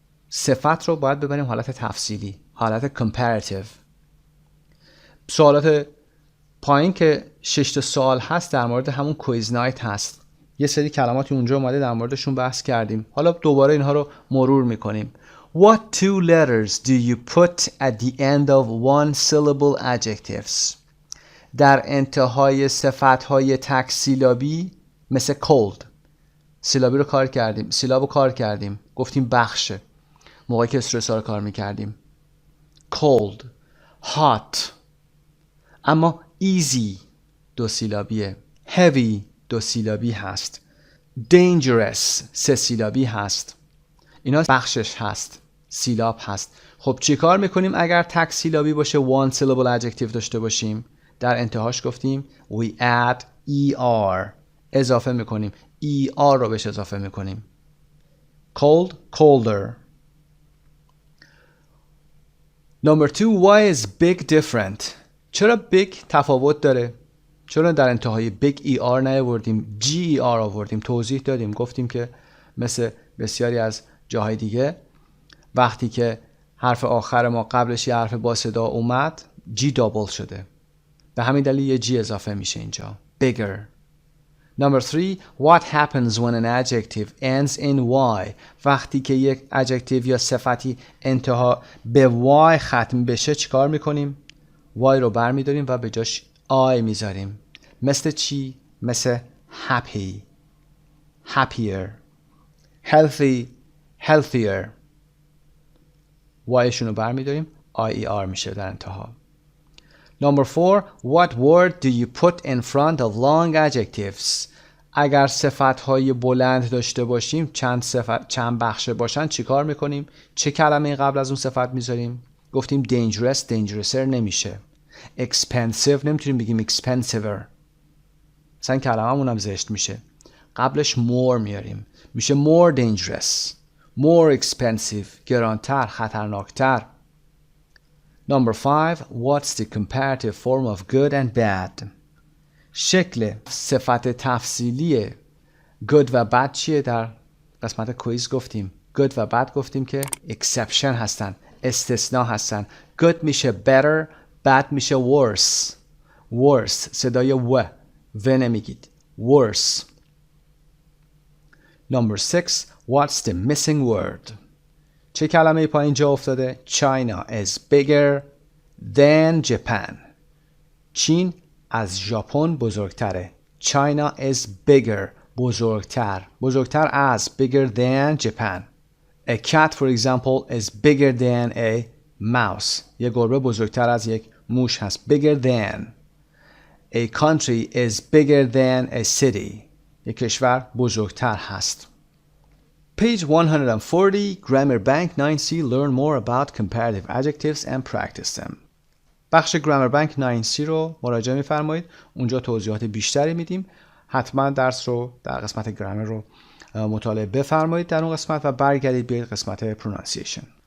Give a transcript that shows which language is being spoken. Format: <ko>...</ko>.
<fa>صفت رو باید ببریم حالت تفصیلی، حالت comparative. سوالات پایین که 6 تا سوال هست در مورد همون کویز نایت هست. یه سری کلماتی اونجا اومده در موردشون بحث کردیم. حالا دوباره اینها رو مرور میکنیم.</fa> <en>What two letters do you put at the end of one syllable adjectives?</en> <fa>در انتهای صفت‌های تک سیلابی مثل cold سیلابی رو کار کردیم، سیلاب رو کار کردیم، گفتیم بخشه موقعی که استرس رو کار میکردیم.</fa> <en>cold hot.</en> <fa>اما easy دو سیلابیه. heavy دو سیلابی هست. dangerous سه سیلابی هست. اینا بخشش هست، سیلاب هست. خب چی کار میکنیم اگر تک سیلابی باشه</fa> <en>one syllable adjective</en> <fa>داشته باشیم؟ در انتهاش گفتیم</fa> <en>we add er</en> <fa>اضافه میکنیم. er رو بهش اضافه میکنیم.</fa> <en>cold colder. Number 2 why is big different?</en> <fa>چرا big تفاوت داره؟ چرا در انتهای big er نیاوردیم ger آوردیم؟ توضیح دادیم گفتیم که مثل بسیاری از جاهای دیگه وقتی که حرف آخر ما قبلش یه حرف با صدا اومد g دابل شده. به همین دلیل یه جی اضافه میشه اینجا.</fa> <en>bigger. Number 3. What happens when an adjective ends in y؟</en> <fa>وقتی که یک adjective یا صفتی انتها به y ختم بشه چیکار میکنیم؟ y رو برمیداریم و به جاش I میذاریم. مثل چی؟ مثل happy، happier، healthy، healthier. y شون رو برمیداریم IER میشه در انتها.</fa> <en>Number 4. What word do you put in front of long adjectives؟</en> <fa>اگر صفت‌های بلند داشته باشیم، چند بخشه باشن چیکار میکنیم؟ چه کلمه قبل از اون صفت میذاریم؟ گفتیم dangerous، dangerouser نمیشه. expensive نمیتونیم بگیم expensiver. مثلا کلمه‌مون هم زشت میشه. قبلش more میاریم.</fa> <en>میشه more dangerous، more expensive،</en> <fa>گرانتر، خطرناکتر.</fa> <en>Number 5. What's the comparative form of good and bad؟</en> <fa>شکل صفت تفضیلی good و bad چیه؟ در قسمت کویز گفتیم good و bad گفتیم که exception هستن، استثناء هستن.</fa> <en>good میشه better، bad میشه worse.</en> <fa>worse صدای و نمیگید.</fa> <en>worse. Number 6. What's the missing word؟</en> <fa>چه کلمه پایین جا افتاده؟</fa> <en>China is bigger than Japan.</en> <fa>چین از ژاپن بزرگتره.</fa> <en>China is bigger،</en> <fa>بزرگتر از</fa> <en>bigger than Japan. A cat for example is bigger than a mouse.</en> <fa>یک گربه بزرگتر از یک موش هست.</fa> <en>bigger than. A country is bigger than a city.</en> <fa>یک کشور بزرگتر هست.</fa> <en>Page 140, Grammar Bank 9C. Learn more about comparative adjectives and practice them.</en> <fa>بخش Grammar Bank 9C رو مراجعه می‌فرمایید. اونجا توضیحات بیشتری میدیم. حتما درس رو در قسمت گرامر رو مطالعه بفرمایید در اون قسمت و برگردید به قسمت pronunciation.</fa>